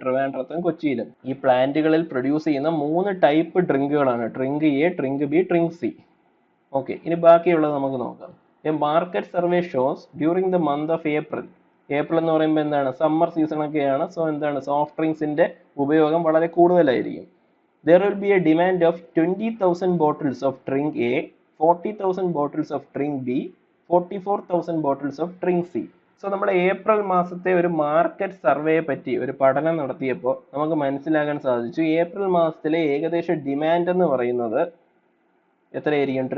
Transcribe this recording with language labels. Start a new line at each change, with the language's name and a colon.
Malayalam: ട്രിവാൻഡ്രത്തും കൊച്ചിയിലും. ഈ പ്ലാന്റുകളിൽ പ്രൊഡ്യൂസ് ചെയ്യുന്ന 3 type ഡ്രിങ്കുകളാണ് drink A, drink B, drink C. Okay, ഇനി ബാക്കിയുള്ളത് നമുക്ക് നോക്കാം.
English: A market survey shows during the month of April.
Malayalam: April എന്ന് പറയുമ്പോൾ എന്താണ്, സമ്മർ സീസൺ ഒക്കെയാണ്. സോ എന്താണ്, സോഫ്റ്റ് ഡ്രിങ്ക്സിന്റെ ഉപയോഗം വളരെ കൂടുതലായിരിക്കും.
English: There will be a demand of 20,000 bottles of drink A, 40,000 bottles of drink B, 44,000 bottles of drink C.
Malayalam: So നമ്മുടെ April മാസത്തെ ഒരു മാർക്കറ്റ് സർവേയെ പറ്റി ഒരു പഠനം നടത്തിയപ്പോൾ നമുക്ക് മനസ്സിലാക്കാൻ സാധിച്ചു, ഏപ്രിൽ മാസത്തിലെ ഏകദേശം ഡിമാൻഡ് എന്ന് പറയുന്നത് എത്രയായിരിക്കും?